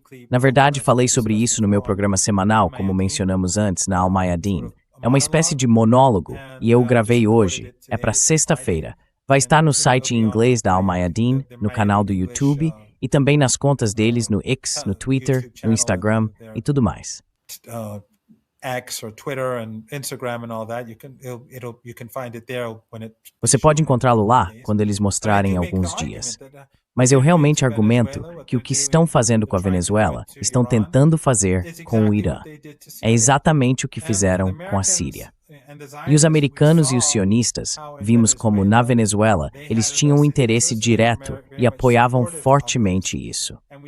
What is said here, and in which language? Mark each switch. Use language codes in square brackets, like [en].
[pt] Na verdade, falei sobre isso no meu programa semanal, como mencionamos antes, na Al Mayadeen. É uma espécie de monólogo, e eu o gravei hoje. É para sexta-feira. Vai estar no site em inglês da Al Mayadeen, no canal do YouTube, e também nas contas deles no X, no Twitter, no Instagram e tudo mais. [en] X or Twitter and Instagram and all that, you can find it there when it. [pt] Você pode encontrá-lo lá quando eles mostrarem alguns dias. Mas eu realmente argumento que o que estão fazendo com a Venezuela, estão tentando fazer com o Irã. É exatamente o que fizeram com a Síria. E os americanos e os sionistas, vimos como na Venezuela, eles tinham um interesse direto e apoiavam fortemente isso.